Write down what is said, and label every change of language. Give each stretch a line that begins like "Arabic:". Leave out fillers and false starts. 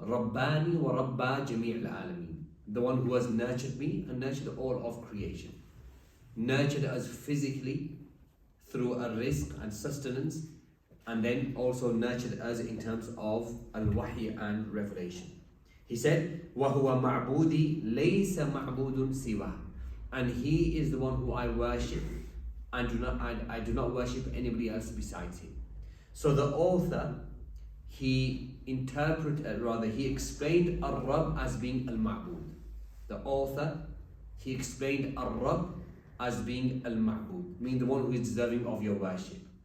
Arabic: Rabbani wa Rabba jami' al-alameen.
English: The one who has nurtured me and nurtured all of creation. Nurtured us physically through a rizq and sustenance, and then also nurtured us in terms of al-wahi and revelation. He said,
Arabic: وَهُوَ مَعْبُودِي لَيْسَ مَعْبُودٌ سِوَهُ.
English: And He is the one who I worship, and I do not worship anybody else besides Him. So the author, he explained Ar-Rabb as being Al-Ma'bud. The author, he explained Ar-Rabb as being Al-Ma'bud, meaning the one who is deserving of your worship.